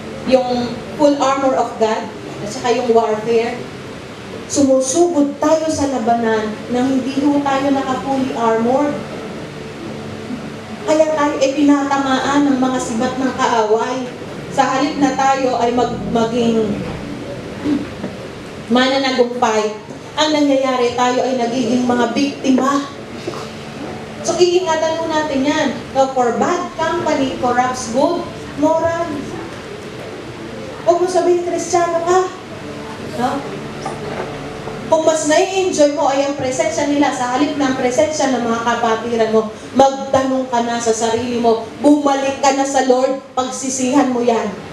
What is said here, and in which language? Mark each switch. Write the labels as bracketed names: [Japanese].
[English] Yung full armor of God, [Filipino] at saka yung [English] warfare. [Filipino] Sumusugod tayo sa labanan nang hindi ho tayo naka-fully armored. Kaya tayo ay pinatamaan ng mga sibat ng kaaway. Sa halip na tayo ay maging mananagumpay, ang nangyayari tayo ay nagiging mga biktima. So iingatan mo natin yan. [English] No, for bad company corrupts good morals. [Filipino] Huwag mo sabihin, Kristiyano ka. No? Kung mas nai-enjoy mo ay ang presensya nila sa halip ng presensya ng mga kapatiran mo, magtanong ka na sa sarili mo, bumalik ka na sa Lord, pagsisihan mo yan.